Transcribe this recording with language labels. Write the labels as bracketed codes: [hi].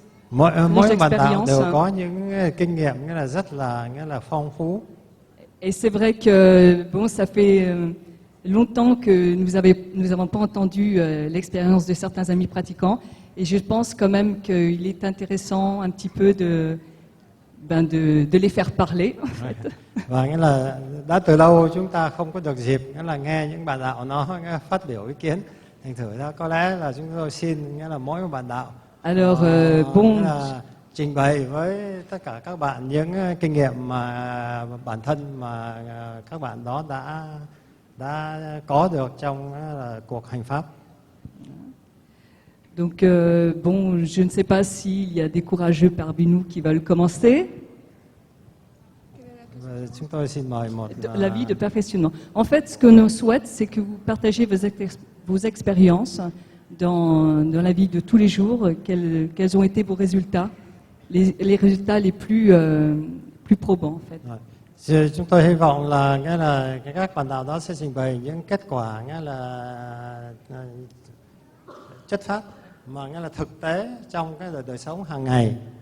[vi] Mỗi bạn đạo đều có những kinh nghiệm nghĩa là phong phú. [fr] Et c'est vrai que bon, ça fait longtemps que nous n'avons pas entendu l'expérience de certains amis pratiquants. Et je pense quand même qu'il est intéressant un petit peu de les faire parler. [vi] Và nghĩa là đã từ lâu chúng ta không có được dịp nghĩa là nghe những bạn đạo nó phát biểu ý kiến. Thành thử ra có lẽ là chúng tôi xin nghĩa là mỗi một bạn đạo [fr] Alors bon, [vi] là trình bày với tất cả các bạn những kinh nghiệm mà bản thân mà các bạn đó đã có được trong là cuộc hành pháp. [fr] Donc bon, je ne sais pas s'il y a des courageux parmi nous qui veulent commencer. [vi] Chúng tôi xin mời một [fr] La vie de perfectionnement. En fait, ce que nous souhaite, c'est que vous partagez vos expériences dans la vie de tous les jours. Quels ont été vos résultats, les résultats les plus probants, en fait. [vi] Chúng tôi hy vọng là nghĩa là các bạn đạo đó sẽ trình bày những kết quả nghĩa là chất phát mà nghĩa là thực tế trong cái đời sống hàng ngày.